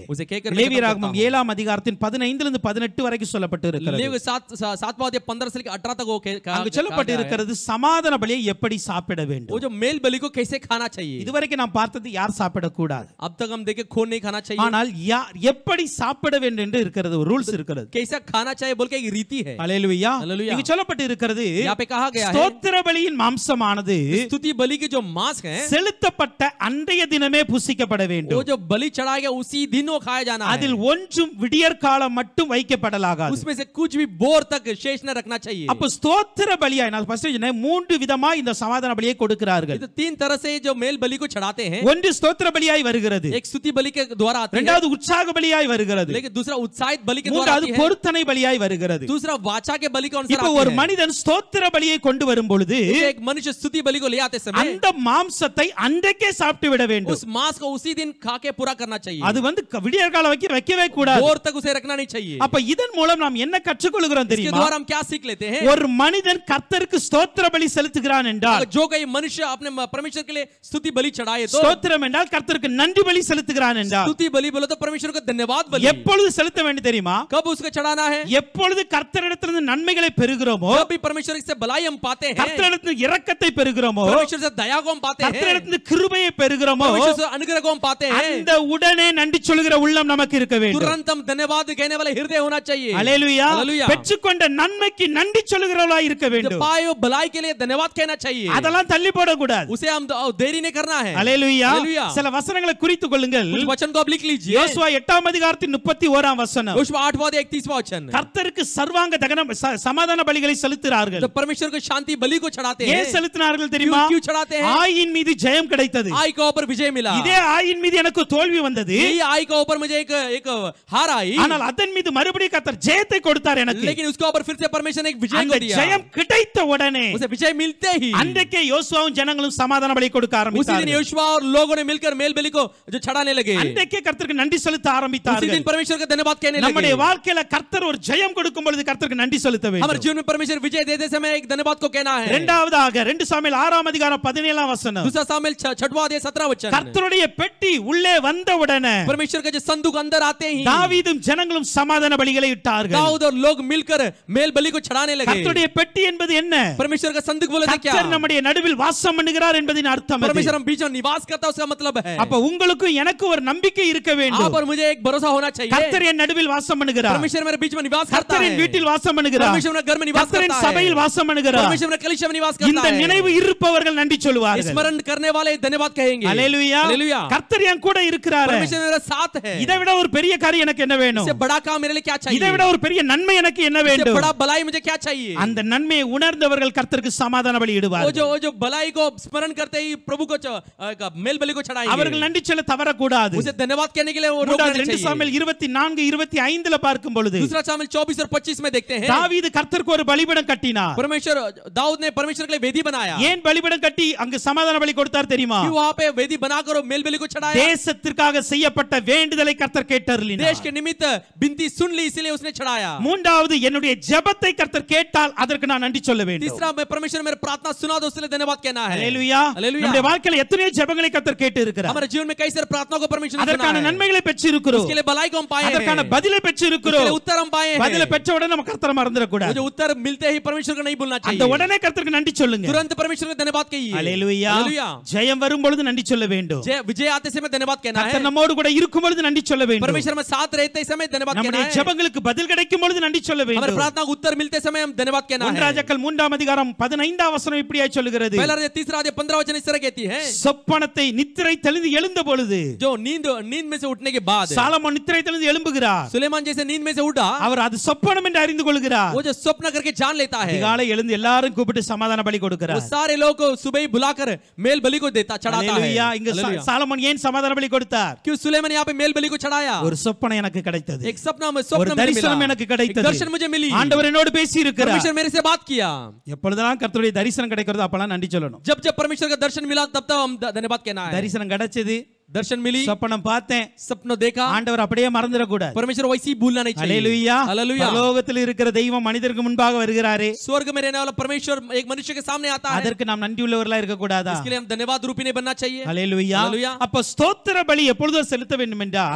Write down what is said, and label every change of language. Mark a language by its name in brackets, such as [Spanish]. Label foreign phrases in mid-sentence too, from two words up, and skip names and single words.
[Hindi] उसे कहकर [Tamil] லேவியராகமம் 7ஆம் அதிகாரத்தின் 15 18 வரைக்கும் சொல்லப்பட்டு இருக்கிறது. [Hindi] लेवी 7वां अध्याय 15 से लेकर 18 तक वो [Tamil] அங்கு சொல்லப்பட்டு இருக்கிறது சமாதான பலியை எப்படி சாப்பிட [Hindi] वो [Tamil] வேண்டும். [Hindi] जो मेल बलि को कैसे खाना चाहिए। [Tamil] இதுவரைக்கும் நாம் பார்த்தது யார் சாப்பிடக்கூடாது, [Hindi] अब तक हम देखे खून नहीं खाना चाहिए, [Tamil] ஆனால் யார் எப்படி சாப்பிட வேண்டும் என்று இருக்கிறது, ஒரு ரூல்ஸ் இருக்கிறது. [Hindi] कैसा खाना चाहिए बोल के एक रीति है। [Tamil] ஹalleluya. [Hindi] हालेलुया। [Tamil] இங்கு சொல்லப்பட்டு இருக்கிறது [Hindi] यहाँ पे कहा गया है [Tamil] ஸ்தோத்திர பலியின் மாம்சமானது [Hindi] स्तुति बलि के जो मांस है [Tamil] செலுத்தப்பட்ட அன்றைய தினமே புசிக்கப்பட [Hindi] वो [Tamil] வேண்டும். [Hindi] जो बलि चढ़ाया गया उसी दिन वो खाया जाना है, [Tamil] அதில் ஒன்றும் விடியற்காலம் மட்டும் வைக்கப்படலாகாது. [Hindi] उसमें से कुछ भी बोर तक शेष न रखना चाहिए। [Tamil] அப்ப ஸ்தோத்திர பலியாய் நான் ஃபர்ஸ்ட் சொன்னேன், மூன்று விதமா இந்த சமாதான பலியை கொடுக்கிறார்கள். [Hindi] तो 3 तरह से जो मेल बलि को चढ़ाते हैं, [Tamil] ஒன்று ஸ்தோத்திர பலியாய் வருகிறது, [Hindi] एक स्तुति बलि के द्वारा आती है, [Tamil] இரண்டாவது உற்சாக பலியாய் வருகிறது, [Hindi] लेकिन दूसरा उत्साहित बलि के द्वारा [Tamil] மூன்றாவது [Hindi] आती है, [Tamil] பொருத்தனை பலியாய் வருகிறது. [Hindi] दूसरा वाचा के बलि के अनुसार [Tamil] இப்போ [Hindi] आती [Tamil] ஒரு [Hindi] है। [Tamil] மனிதன் ஸ்தோத்திர பலியை கொண்டு வரும் பொழுது [Hindi] एक मनुष्य स्तुति बलि को ले आते समय [Tamil] அந்த மாம்சத்தை அன்றைக்கே சாப்பிட்டு விட வேண்டும். [Hindi] उस मांस को उसी दिन खा के पूरा करना चाहिए, [Tamil] அது வந்து விடியற்காலம் வைக்கவே கூடாது. [Hindi] बोर तक उसे रखना नहीं चाहिए। [Tamil] அப்ப இதன் மூலம் நாம் என்ன கற்றுக்கொள்கிறோம் [Hindi] इसके [Tamil] தெரியுமா? [Hindi] द्वारा हम क्या सीख लेते हैं? [Tamil] ஒரு மனிதன் கர்த்தருக்கு ஸ்தோத்திர பலி செலுத்துகிறான் என்றால், [Hindi] जो कोई मनुष्य अपने परमेश्वर के लिए स्तुति बलि चढ़ाए तो [Tamil] ஸ்தோத்திரம் என்றால் கர்த்தருக்கு நன்றி பலி செலுத்துகிறான் என்றால், [Hindi] स्तुति बलि बोलो तो परमेश्वर को धन्यवाद बलि [Tamil] எப்பொழுது செலுத்த வேண்டும் தெரியுமா? [Hindi] कब उसको चढ़ाना है? [Tamil] எப்பொழுது கர்த்தரிடத்திலிருந்து நன்மைகளை பெறுகிறோமோ, [Hindi] जब भी परमेश्वर से भलाई हम पाते हैं, [Tamil] கர்த்தரிடத்திலிருந்து இரக்கத்தை பெறுகிறோமோ, [Hindi] परमेश्वर से दया को हम पाते हैं, [Tamil] கர்த்தரிடத்திலிருந்து கிருபையை பெறுகிறோமோ, [Hindi] परमेश्वर से अनुग्रह को हम पाते हैं, [Tamil] அந்த உடனே நன்றி சொல்கிற உள்ளம் நமக்கு இருக்க வேண்டும். [Hindi] तुरंत हम धन्यवाद कहने वाला हृदय होना चाहिए। [Tamil] ஹalleluya. [Hindi] हालेलुया। [Tamil] பெற்றுக்கொண்ட நன்மைக்கு நன்றி சொல்கிறவர்களாய் இருக்க [Hindi] जो [Tamil] வேண்டும். [Hindi] पाए हो भलाई के लिए धन्यवाद कहना चाहिए, [Tamil] அதெல்லாம் தள்ளி போடக்கூடாது. [Hindi] उसे हम देरी नहीं करना है। [Tamil] ஹalleluya. [Hindi] हालेलुया। [Tamil] சில வசனங்களை குறித்துக் கொள்ளுங்கள். [Hindi] कुछ वचन को आप लिख लीजिए। [Tamil] யோசுவா 8ஆம் அதிகாரத்தின் 31ஆம் வசனம். [Hindi] योशुआ 8वां अध्याय 31वां वचन, [Tamil] கர்த்தருக்கு சர்வாங்க தகனம் சமாதான பலிகளை செலுத்துகிறார்கள். [Hindi] तो परमेश्वर को शांति बलि को चढ़ाते हैं। [Tamil] ஏன் செலுத்தினார்கள் தெரியுமா? [Hindi] क्यों चढ़ाते हैं? [Tamil] ஆயின் மீது ஜெயம் கிடைத்தது. [Hindi] आई के ऊपर विजय मिला। [Tamil] இதே ஆயின் மீது எனக்கு தோல்வி வந்தது. [Hindi] यही आई के ऊपर मुझे एक हार आई, [Tamil] ஆனால் அதன் மீது மறுபடியும் கர்த்தர் ஜெயத்தை கொடுத்தார் எனக்கு. [Hindi] लेकिन उसके ऊपर फिर से परमेश्वर ने एक विजय [Tamil] அந்த [Hindi] को दिया। [Tamil] ஜெயம் கிடைத்த உடனே [Hindi] उसे विजय मिलते ही [Tamil] அன்றைக்கே யோசுவாவும் ஜனங்களும் சமாதான பலி கொடுக்க [Hindi] उसी दिन [Tamil] ஆரம்பித்தார்கள். [Hindi] योशुआ और लोगों ने मिलकर मेल बलि को जो चढ़ाने लगे, [Tamil] அன்றைக்கே கர்த்தருக்கு நன்றி செலுத்த [Hindi] उसी [Tamil] ஆரம்பித்தார்கள். [Hindi] दिन परमेश्वर को धन्यवाद कहने लगे। [Tamil] நம்முடைய வாழ்க்கையில கர்த்தர் ஒரு ஜெயம் கொடுக்கும் பொழுது கர்த்தருக்கு நன்றி செலுத்த [Hindi] हमारे [Tamil] வேண்டும். [Hindi] जीवन में परमेश्वर विजय देते समय एक धन्यवाद को कहना है। [Tamil] இரண்டாவதாக 2 சாமுவேல் 6ஆம் அதிகாரம் 17ஆம் வசனம். [Hindi] दूसरा सामुएल 6वां अध्याय 17वां वचन, [Tamil] கர்த்தருடைய பெட்டி உள்ளே வந்தவுடனே [Hindi] परमेश्वर का जो संदूक अंदर आते ही [Tamil] தாவீதும் ஜனங்களும் சமாதான பலிகளை இட்டார்கள். [Hindi] दाऊद और लोग मिलकर मेल बलि को चढ़ाने लगे। [Tamil] கர்த்தருடைய பெட்டி என்பது என்ன? [Hindi] परमेश्वर का संदूक बोले तो क्या? [Tamil] கர்த்தர் நம்முடைய நடுவில் வாசம் பண்ணுகிறார் என்பதின் அர்த்தம் அது. [Hindi] परमेश्वर हम बीच में निवास करता है उसका मतलब है। [Tamil] அப்ப உங்களுக்கும் எனக்கு ஒரு நம்பிக்கை இருக்க [Hindi] आप [Tamil] வேண்டும். [Hindi] और मुझे एक भरोसा होना चाहिए, [Tamil] கர்த்தர் என் நடுவில் வாசம் பண்ணுகிறார். [Hindi] परमेश्वर मेरे बीच में निवास करता है, [Tamil] கர்த்தரின் வீட்டில் வாசம் பண்ணுகிறார். [Hindi] परमेश्वर मेरे घर में निवास [Tamil] கர்த்தரின் [Hindi] करता है, [Tamil] சபையில் வாசம் பண்ணுகிறார். [Hindi] परमेश्वर मेरे कलीसिया में निवास करता [Tamil] இந்த [Hindi] है। [Tamil] நினைவு இருப்பவர்கள் நன்றி சொல்வார்கள். [Hindi] स्मरण करने वाले धन्यवाद कहेंगे। [Tamil] ஹalleluya. [Hindi] हालेलुया। [Tamil] கர்த்தர் என் கூட இருக்கிறார். [Hindi] परमेश्वर मेरे साथ है। [Tamil] இதை விட ஒரு பெரிய காரியம் எனக்கு என்ன வேணும்? [Hindi] इससे बड़ा काम मेरे लिए क्या चाहिए? [Tamil] இதை விட ஒரு பெரிய நன்மை எனக்கு என்ன [Hindi] इससे [Tamil] வேண்டும்? [Hindi] बड़ा भलाई मुझे क्या चाहिए? [Tamil] அந்த நன்மையை உணர்ந்தவர்கள் கர்த்தருக்கு சமாதான பலி [Hindi] वो [Tamil] இடுவார்கள். [Hindi] जो भलाई को स्मरण करते ही प्रभु को मेल बलि को चढ़ाएंगे। [Tamil] அவர்கள் நன்றி சொல்ல தவறக்கூடாது. [Hindi] उसे धन्यवाद कहने के लिए वो रोकना नहीं [Tamil] 2 [Hindi] चाहिए। [Tamil] சாமுவேல் 24 25ல பார்க்கும் பொழுது [Hindi] दूसरा सामुएल 24 और 25 में देखते हैं, [Tamil] தாவீது கர்த்தருக்கு ஒரு பலிபீடம் கட்டினார். [Hindi] परमेश्वर दाऊद ने परमेश्वर के लिए वेदी बनाया, [Tamil] ஏன் பலிபீடம் கட்டி அங்கு சமாதான பலி கொடுத்தார் தெரியுமா? [Hindi] क्यों वहां पे वेदी बनाकर और मेल बलि को चढ़ाया? [Tamil] தேசத்திற்காக செய்யப்பட்ட வேண்டுதலை கர்த்தர் கேட்டருளினார். [Hindi] देश के निमित्त बिनती सुन ली, इसलिए उसने चढ़ाया। [Tamil] மூன்றாவது, என்னுடைய ஜெபத்தை கர்த்தர் கேட்டால் அதற்கு நான் நன்றி சொல்ல வேண்டும். [Hindi] तीसरा, मैं परमेश्वर मेरे प्रार्थना सुना दो, उसके लिए धन्यवाद कहना है। [Tamil] ஹalleluya. [Hindi] हालेलुया। [Tamil] நம்முடைய வாழ்க்கையில எத்தனை ஜெபங்களை கர்த்தர் கேட்டு இருக்கிறார். [Hindi] हमारे जीवन में कई सारे प्रार्थनाओं को परमेश्वर ने सुना [Tamil] அதற்கான [Hindi] है, [Tamil] நன்மைகளை பெற்றிருக்கிறோம். [Hindi] उसके लिए भलाई को हम पाए हैं, [Tamil] அதற்கான பதிலை பெற்றிருக்கிறோம். [Hindi] उसके लिए उत्तर हम पाए हैं। [Tamil] பதிலை பெற்ற உடனே நம்ம கர்த்தரை மறந்துட கூடாது. [Hindi] मुझे उत्तर मिलते ही परमेश्वर को नहीं भूलना [Tamil] அந்த [Hindi] चाहिए, [Tamil] உடனே கர்த்தருக்கு நன்றி சொல்லுங்க. [Hindi] तुरंत परमेश्वर को धन्यवाद कहिए। [Tamil] ஹalleluya. [Hindi] हालेलुया। [Tamil] ஜெயம் வரும் பொழுது நன்றி சொல்ல வேண்டும். [Hindi] विजय आते समय धन्यवाद कहना है, [Tamil] கர்த்தர் நம்மோடு கூட இருக்கும் பொழுது நன்றி சொல்ல வேண்டும். [Hindi] परमेश्वर में साथ रहते समय धन्यवाद कहना [Tamil] நம்முடைய [Hindi] है, [Tamil] ஜெபங்களுக்கு பதில் கிடைக்கும் பொழுது நன்றி சொல்ல [Hindi] हमारे [Tamil] வேண்டும். [Hindi] प्रार्थना को उत्तर मिलते समय हम धन्यवाद कहना है। [Tamil] ராஜாக்கள் 3ஆம் அதிகாரம் 15ஆம் வசனம் இப்படியாய் சொல்கிறது. [Hindi] पहला राजा 3 अध्याय 15 वचन इस तरह कहती है, [Tamil] சொப்பனத்தை நித்திரை தெளிந்து எழுந்த பொழுது, [Hindi] जो नींद में से उठने के बाद [Tamil] சாலமோன் நித்திரை தெளிந்து எழும்புகிறார். [Hindi] सुलेमान जैसे नींद में से उठा, [Tamil] அவர் அது சொப்பனம் என்று அறிந்து கொள்கிறார். [Hindi] वो जो स्वप्न करके जान लेता है, [Tamil] அதிகாலை எழுந்து எல்லாரும் கூப்பிட்டு சமாதான பலி [Hindi] वो [Tamil] கொடுக்கிறார். [Hindi] सारे लोग को सुबह ही बुलाकर मेल बलि को देता चढ़ाता है। [Tamil] ஹalleluya. இங்க [Hindi] हालेलुया। [Tamil] சாலமோன் ஏன் சமாதான பலி கொடுத்தார்? [Hindi] क्यों सुलेमान यहाँ पे मेल बलि को चढ़ाया? [Tamil] ஒரு சொப்பனம் எனக்கு கிடைத்தது. [Hindi] एक सपना में [Tamil] ஒரு [Hindi] स्वप्न मुझे [Tamil] தரிசனம் [Hindi] मिला, [Tamil] எனக்கு [Hindi] एक [Tamil] கிடைத்தது. [Hindi] दर्शन मुझे मिली, [Tamil] ஆண்டவர் என்னோடு பேசி இருக்கிறார். [Hindi] परमेश्वर मेरे से बात किया। [Tamil] எப்பொழுதெல்லாம் கர்த்தருடைய தரிசனம் கிடைக்கிறதோ அப்பலாம் நன்றி சொல்லணும். [Hindi] जब जब परमेश्वर का दर्शन मिला तब तब हम धन्यवाद कहना है। [Tamil] தரிசனம் கிடைச்சது, [Hindi] दर्शन मिली, [Tamil] சொப்பனம் பார்த்தேன், [Hindi] सपनों देखा, [Tamil] ஆண்டவர் அப்படியே மறந்துட கூடாது. [Hindi] परमेश्वर वैसे ही भूलना नहीं चाहिए। [Tamil] ஹalleluya. [Hindi] हालेलुया। [Tamil] பரலோகத்தில் இருக்கிற தெய்வம் மனிதருக்கு முன்பாக வருகிறாரே, [Hindi] स्वर्ग में रहने वाला परमेश्वर एक मनुष्य के सामने आता है, [Tamil] அதற்கு நாம் நன்றி உள்ளவர்களா இருக்க கூடாதா? [Hindi] इसके लिए हम धन्यवाद रूपी नहीं बनना चाहिए। [Tamil] ஹalleluya. [Hindi] हालेलुया। [Tamil] அப்ப ஸ்தோத்திர பலி எப்பொழுது செலுத்த வேண்டும் என்றால்,